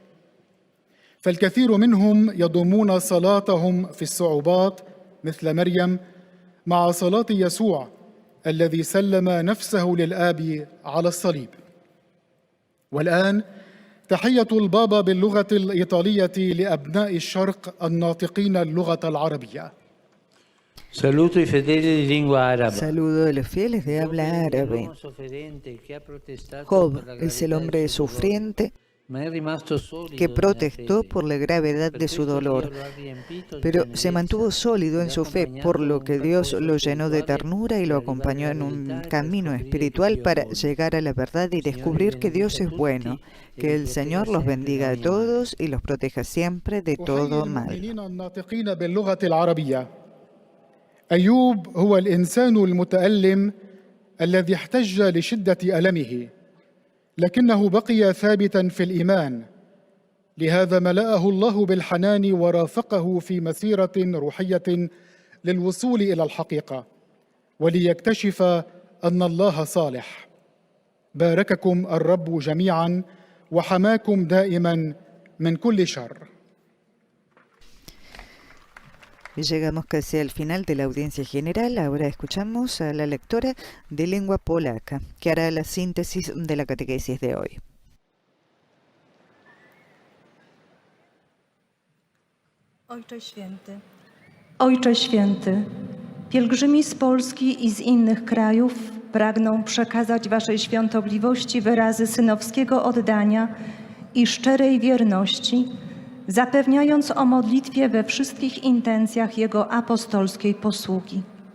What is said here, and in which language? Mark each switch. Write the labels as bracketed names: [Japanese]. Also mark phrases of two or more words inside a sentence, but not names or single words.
[Arabic] فالكثير منهم يضمون صلاتهم في الصعوبات مثل مريم مع صلاة يسوع الذي سلم نفسه للآب على الصليب. والآن تحية البابا باللغة الإيطالية لأبناء الشرق الناطقين اللغة العربية. [Italian] Saluto i fedeli di lingua araba. [Spanish] Saludo a los fieles de habla árabe. Job es el hombre sufriente que protestó por la gravedad de su dolor, pero se mantuvo sólido en su fe, por lo que Dios lo llenó de ternura y lo acompañó en un camino espiritual para llegar a la verdad y descubrir que Dios es bueno. Que el Señor los bendiga a todos y los proteja siempre de todo mal. [Arabic] أيوب هو الإنسان المتألم الذي احتج لشدة ألمه، لكنه بقي ثابتا في الإيمان. لهذا ملأه الله بالحنان ورافقه في مسيرة روحية للوصول إلى الحقيقة وليكتشف أن الله صالح. بارككم الرب جميعا وحماكم دائما من كل شر. [Spanish] Llegamos casi al final de la audiencia general. Ahora escuchamos a la lectora de lengua polaca, que hará la síntesis de la catequesis de hoy. [Polish] Ojcze Święty, pielgrzymi z Polski i z innych krajów pragną przekazać Waszej świątobliwości wyrazy synowskiego oddania i szczerej wierności, zapewniając o modlitwie we wszystkich intencjach Jego apostolskiej posługi.